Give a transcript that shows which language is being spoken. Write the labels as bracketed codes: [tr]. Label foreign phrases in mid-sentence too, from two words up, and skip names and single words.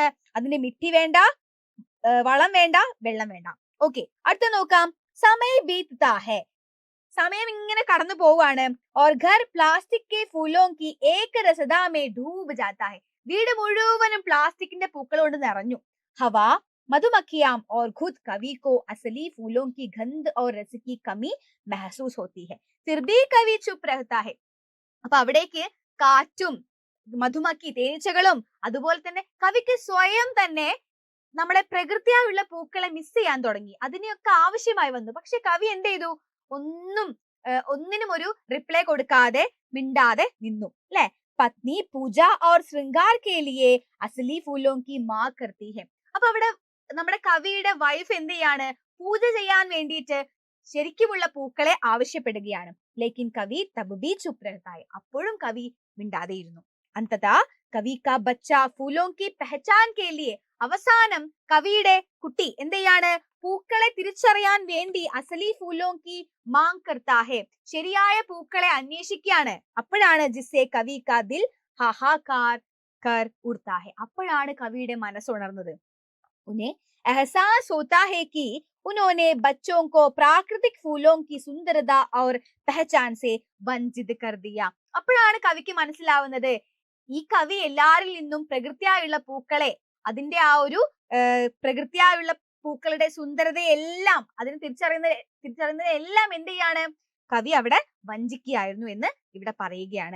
[ml] അതിന് മിട്ടി വേണ്ട, വളം വേണ്ട, വെള്ളം വേണ്ട. ഓക്കെ, അടുത്ത നോക്കാം. [hi] समय बीता है. [ml] സമയം ഇങ്ങനെ കടന്നു പോവാണ്. [hi] और घर प्लास्टिक के फूलों की एक रसदा में डूब जाता है. [ml] വീട് മുഴുവനും പ്ലാസ്റ്റിക്കിന്റെ പൂക്കൾ കൊണ്ട് നിറഞ്ഞു. [hi] हवा मधुमक्खियां और खुद कवि को असली फूलों की गंध और रस की कमी महसूस होती है, फिर भी कवि चुप रहता है. [ml] അപ്പൊ അവിടേക്ക് കാറ്റും മധുമക്കി തേനീച്ചകളും അതുപോലെ തന്നെ കവിക്ക് സ്വയം തന്നെ നമ്മുടെ പ്രകൃതിയായുള്ള പൂക്കളെ മിസ് ചെയ്യാൻ തുടങ്ങി. അതിനെയൊക്കെ ആവശ്യമായി വന്നു. പക്ഷെ കവി എന്ത് ചെയ്തു? ഒന്നിനും ഒരു റിപ്ലൈ കൊടുക്കാതെ മിണ്ടാതെ നിന്നു. [hi] അല്ലെ? पत्नी पूजा और श्रृंगार के लिए असली फूलों की मांग करती है. [ml] അപ്പൊ അവിടെ നമ്മുടെ കവിയുടെ വൈഫ് എന്ത് ചെയ്യാണ്? പൂജ ചെയ്യാൻ വേണ്ടിയിട്ട് ശരിക്കുമുള്ള പൂക്കളെ ആവശ്യപ്പെടുകയാണ്. [hi] लेकिन कवि तब भी चुप रहता है. [ml] അപ്പോഴും കവി മിണ്ടാതെയിരുന്നു. [hi] अंततः कवि का बच्चा फूलों की पहचान के लिए. [ml] അവസാനം കവിയുടെ കുട്ടി എന്ത് ചെയ്യാണ്? പൂക്കളെ തിരിച്ചറിയാൻ വേണ്ടി [hi] असली फूलों की मांग करता है. [ml] ശരിയായ പൂക്കളെ അന്വേഷിക്കുകയാണ്. [hi] അപ്പോഴാണ് जिससे कवि का दिल हाहाकार कर उठता है. [ml] അപ്പോഴാണ് കവിയുടെ മനസ്സുണർന്നത്. [hi] उन्हें एहसास होता है कि उन्होंने बच्चों को प्राकृतिक फूलों की सुंदरता और पहचान से वंचित कर दिया. [ml] അപ്പോഴാണ് കവിക്ക് മനസ്സിലാവുന്നത് ഈ കവി എല്ലാരിൽ നിന്നും പ്രകൃതിയായുള്ള പൂക്കളെ അതിന്റെ ആ ഒരു പ്രകൃതിയായുള്ള പൂക്കളുടെ സുന്ദരതയെല്ലാം അതിനെ തിരിച്ചറിയുന്നതെല്ലാം എന്ത് ചെയ്യാണ്? കവി അവിടെ വഞ്ചിക്കുകയായിരുന്നു എന്ന് ഇവിടെ പറയുകയാണ്.